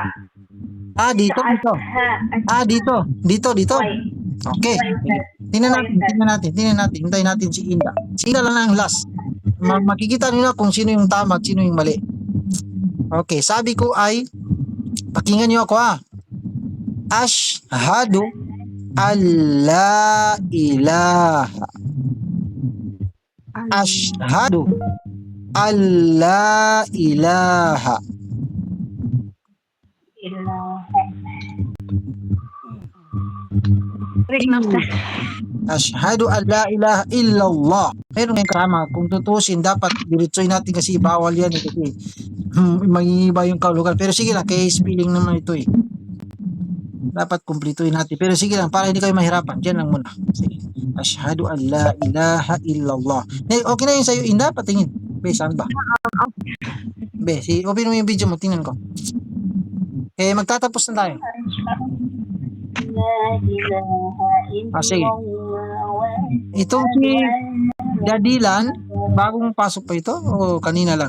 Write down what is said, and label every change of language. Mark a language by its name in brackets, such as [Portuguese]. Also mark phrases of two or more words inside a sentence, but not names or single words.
[Filipino] Dito. Ha. Dito. Okay. Okay. Tingnan natin. Hintayin natin si Inda. Si Inda lang ang last. Makikita nyo na kung sino yung tama at sino yung mali. Okay, sabi ko ay, pakinggan nyo ako ha. [Arabic] أشهد ألا إله. أشهد ألا إله. [Filipino] Break na Ustaz. [Arabic] أشهد أن لا إله إلا الله. [Filipino] Pero may kama, kung tutusin, dapat diretsoy natin kasi bawal yan eh, kasi mangingiba yung kaulugan. Pero sige lang, kay spelling naman ito eh. Dapat kumplituin natin. Pero sige lang, para hindi kayo mahirapan. Diyan lang muna. Sige. [Arabic] أشهد أن لا إله إلا الله. [Filipino] Okay na yun sa'yo, Inda? Patingin. Be, saan ba? Be, open mo yung video mo, tingnan ko. Magtatapos na tayo. Sige. Itong si Dadilan, bagong pasok pa ito o kanina lang?